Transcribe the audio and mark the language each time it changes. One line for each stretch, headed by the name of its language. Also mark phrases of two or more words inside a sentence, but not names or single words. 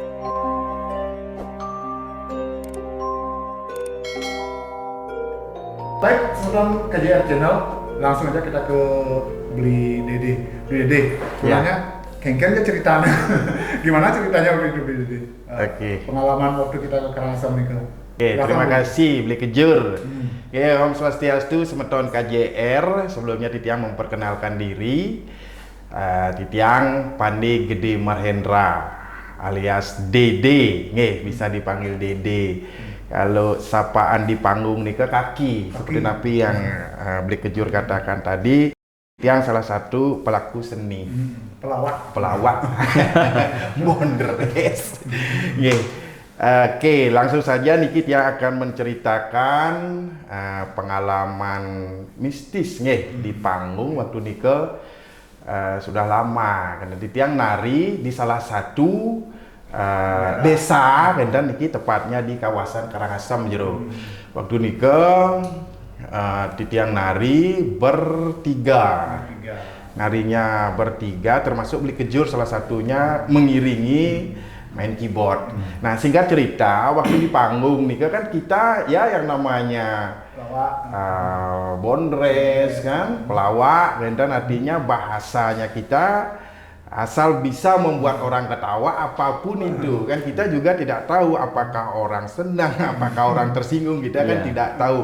Indonesian: Baik, Semeton KJR Channel, langsung aja kita ke Beli Dede. Beli Dede, sebenarnya kengkengnya ceritanya. Gimana ceritanya Beli Dede? Oke. Pengalaman waktu kita ke Karangasem nih. Oke, terima kasih Beli Kejur. Oke,
Balinese: Om Swastiastu,
Indonesian: Semeton KJR. Sebelumnya Titiang memperkenalkan diri. Titiang Pandey Gede Mahendra alias Dede. Nggih, bisa dipanggil Dede. Kalau sapaan di panggung nih ke kaki, seperti napi yang Beli Kejur katakan tadi, Tiang salah satu pelaku seni, pelawak, bonder, guys. Oke, langsung saja Niki Tiang akan menceritakan pengalaman mistis di panggung waktu Nike sudah lama, karena Tiang nari di salah satu desa, dan Niki tepatnya di kawasan Karangasem jero. Waktu Nike Titiang nari bertiga. Narinya bertiga, termasuk Beli Kejur salah satunya mengiringi main keyboard. Nah, singkat cerita, waktu di panggung Nike kan kita ya yang namanya bondres kan, pelawak, dan artinya bahasanya kita asal bisa membuat orang ketawa apapun itu kan, kita juga tidak tahu apakah orang senang, apakah orang tersinggung, kita kan tidak tahu.